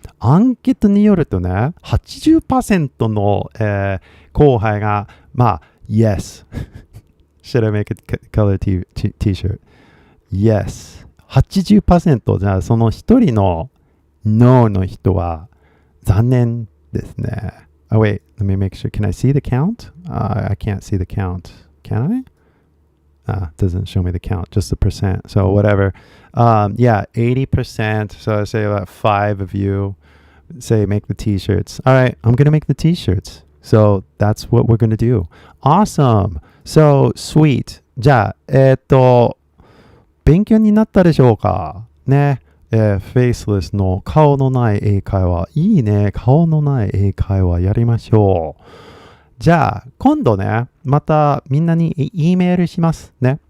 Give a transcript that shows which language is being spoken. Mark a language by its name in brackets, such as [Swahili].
[Japanese] アンケートによるとね、80% の、後輩が、Yes. [English] Should I make a color t-shirt? Yes. [Japanese] 80%。じゃあ、その一人の No の人は残念ですね。 [English] Wait, let me make sure. Can I see the count? I can't see the count. Can I? Doesn't show me the count, just the percent. So whatever. Yeah, 80%. So I say about 5 of you say make the t-shirts. All right, I'm going to make the t-shirts. So that's what we're going to do. Awesome. So sweet. [Japanese] じゃあ、勉強になったでしょうかね。 Faceless の顔のない英会話。いいね。顔のない英会話やりましょう。じゃあ、今度ね、またみんなに E メールしますね。